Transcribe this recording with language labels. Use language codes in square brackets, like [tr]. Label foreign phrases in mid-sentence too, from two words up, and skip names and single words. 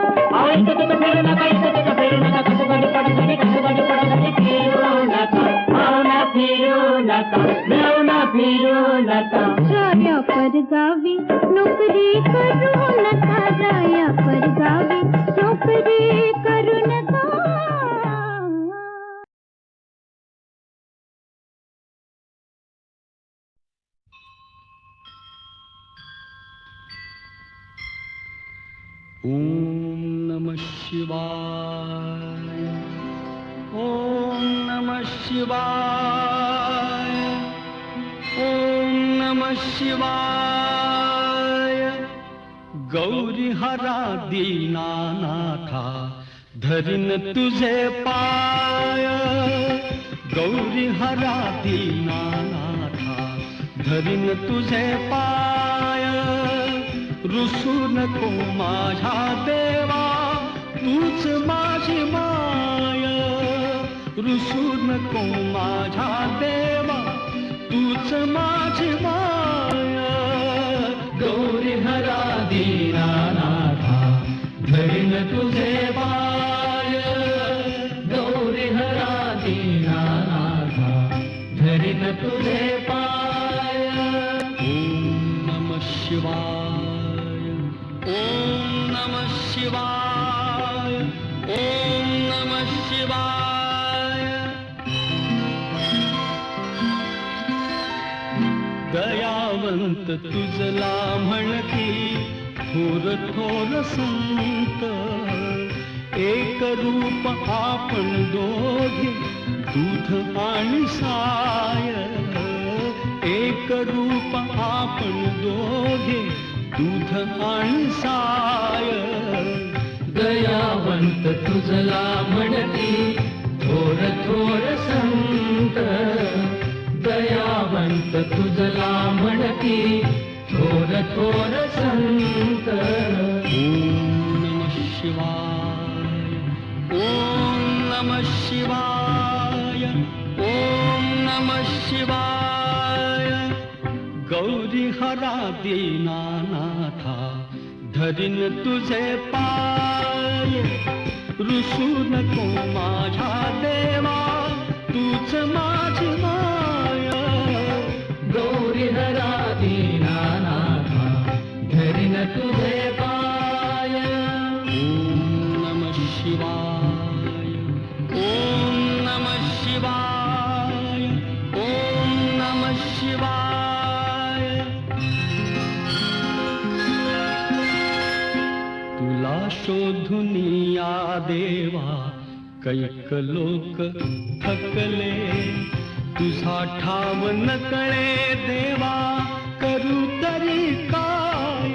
[mr] राया परगावी नोकरी करू नका राया परगावी नोकरी करू नका. [sa] ओम नमः शिवाय ओम नमः शिवाय ओम नमः शिवाय [mr] गौरी हरा दीनानाथा धरिन तुझे पाय गौरी हरा दीनानाथा धरिन तुझे पाय रुसू नको माझ्या देवा तूच माझी माय रुसू नको माझ्या देवा तूच माझी माय गौरी हरा दीनानाथा धरिन तुझे पाय गौरी हरा दीनानाथा धरिन तुझे पाय [sa] ओम नमः शिवाय ओम नमः शिवाय ओम नमः शिवाय [mr] दयावंत तुझला म्हणती थोर थोर संत. एक रूप आपण दोघे दूध आणि साय. एक रूप आपण दोघे दूध आणि साय. दयावंत तुझला म्हणती थोर थोर संत. दयावंत तुझला म्हणती थोर थोर संत. [sa] ओम नमः शिवाय. ओम नमः शिवाय. ओम नमः शिवाय. [mr] गौरी हरा दीनानाथा धरीन तुझे पाय. रुसू नको माझ्या देवा तूच माझी माया. गौरी हरा दीनानाथा धरीन तुझे पाय. [sa] ओम नमः शिवाय. ओम नमः शिवाय. ओम नमः शिवाय. [mr] तुला शोधून या देवा कैक लोक थकले. तुझा ठाव न कळे देवा करू तरी काय.